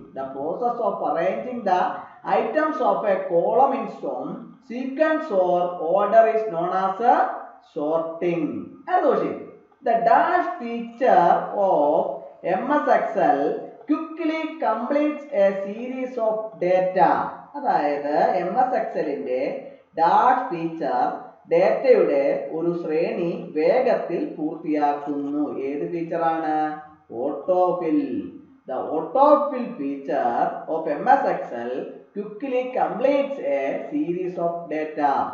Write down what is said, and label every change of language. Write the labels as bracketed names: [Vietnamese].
[English] The process of arranging the items of a column in some sequence or order is known as sorting. The dash feature of MS Excel quickly completes a series of data. [Malayalam] അതായത് MS Excelന്റെ dash feature ഡേറ്റയുടെ ഒരു ശ്രേണി വേഗത്തിൽ പൂർത്തിയാക്കുന്നു. ഏത് ഫീച്ചറാണ്? Autofill. [English] The autofill feature of MS Excel quickly completes a series of data.